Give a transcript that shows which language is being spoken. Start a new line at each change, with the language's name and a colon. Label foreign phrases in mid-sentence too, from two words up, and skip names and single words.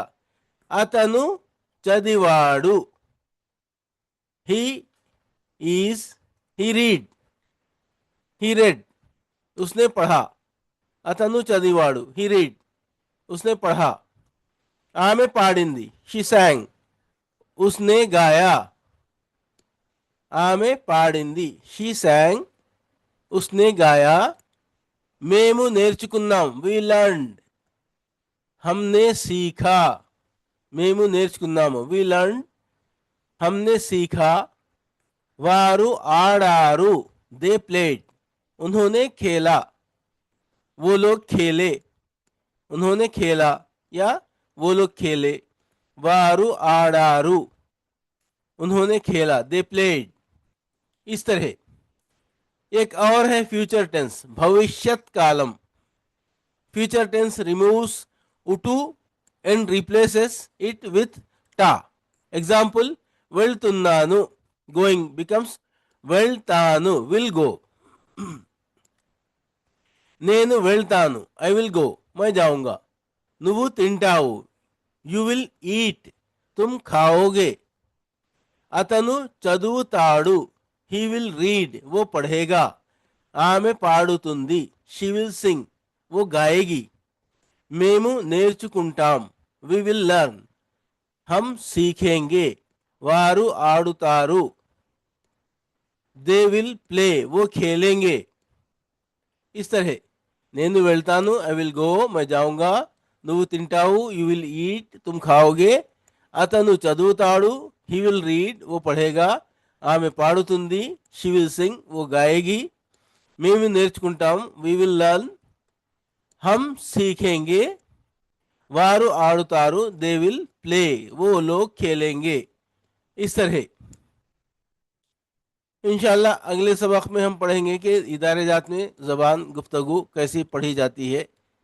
Telugu: అతను చదివాడు,
English: he is, he read, he read,
Hindi: उसने पढ़ा।
Telugu: అతను చదివాడు,
English: he read,
Hindi: उसने पढ़ा।
Telugu: ఆమె పాడింది,
English: she sang,
Hindi: उसने गाया।
Telugu: ఆమె పాడింది,
English: she sang,
Hindi: उसने गाया।
Telugu: మేము నేర్చుకున్నాం,
English: we learned,
Hindi: हमने सीखा,
Telugu: మేము నేర్చుకున్నాము,
English: we learn,
Hindi: हमने सीखा,
Telugu: వారు ఆడారు,
English: they played,
Hindi: उन्होंने खेला, वो लोग खेले, उन्होंने खेला या वो लोग खेले,
Telugu: వారు ఆడారు,
Hindi: उन्होंने खेला,
English: they played.
Hindi: इस तरह एक और है
English: future tense,
Telugu: భవిష్యత్ కాలం।
English: future tense removes उटू and replaces it with ta. Example, వెళ్తున్నాను, going becomes వెళ్తాను, will go.
Telugu: నేను వెళ్తాను,
English: I will go,
Hindi: मैं जाऊंगा.
Telugu: నువ్వు తింటావు,
English: you will eat,
Hindi: तुम खाओगे.
Telugu: అతను చదువుతాడు,
English: he will read,
Hindi: वो पढ़ेगा.
Telugu: ఆమె పాడుతుంది,
English: she will sing,
Hindi: वो गाएगी.
Telugu: మేము నేర్చుకుంటాం,
English: we will learn.
Hindi: हम सीखेंगे,
Telugu: వారు ఆడుతారు.
English: they will play,
Hindi: वो खेलेंगे. इस तरह
Telugu: నేను వెళ్తాను,
English: I will go,
Hindi: मैं जाऊंगा.
Telugu: నువ్వు తింటావు,
English: you will eat,
Hindi: तुम खाओगे.
Telugu: అతను చదువుతాడు,
English: he will read,
Hindi: वो पढ़ेगा.
Telugu: ఆమె పాడుతుంది,
English: she will sing,
Hindi: वो गाएगी.
Telugu: మేము నేర్చుకుంటాం,
English: we will learn.
Hindi: हम सीखेंगे,
Telugu: వారు ఆడుతారు,
English: they will play,
Hindi: वो लोग खेलेंगे. इस तरह इंशाल्लाह अगले सबक में हम पढ़ेंगे कि इदारे जात में ज़बान गुफ्तगू कैसी पढ़ी जाती है.